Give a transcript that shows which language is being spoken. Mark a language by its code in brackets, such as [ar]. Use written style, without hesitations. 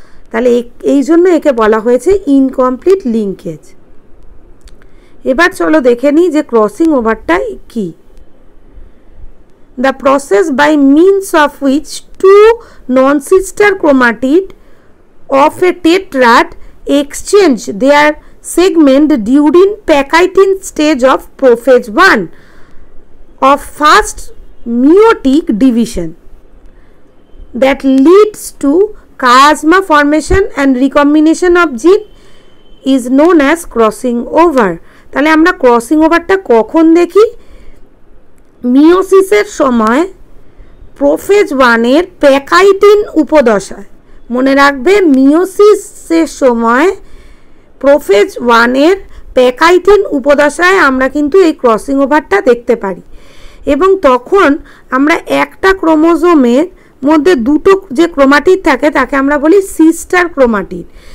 [bn] তাহলে এই জন্য একে বলা হয়েছে ইনকমপ্লিট লিঙ্কেজ। এবার চলো দেখে নিই যে ক্রসিং ওভারটা কি। [en] The process by means of which two non sister chromatid of a tetrad exchange their segment during Pachytene stage of prophase 1 of first meiotic division that leads to chiasma formation and recombination of gene is known as crossing over. [bn] তাহলে আমরা crossing ওভারটা কখন দেখি? মিওসিসের সময় prophase 1 এর pachytene উপদশায়। মনে রাখবে, মিওসিসের সময় prophase 1 এর প্যাকাইটিন উপদশায় আমরা কিন্তু এই ক্রসিং ওভারটা দেখতে পারি, এবং তখন আমরা একটা ক্রোমোজোমের মধ্যে দুটো যে ক্রোমাটিড থাকে তাকে আমরা বলি সিস্টার ক্রোমাটিড।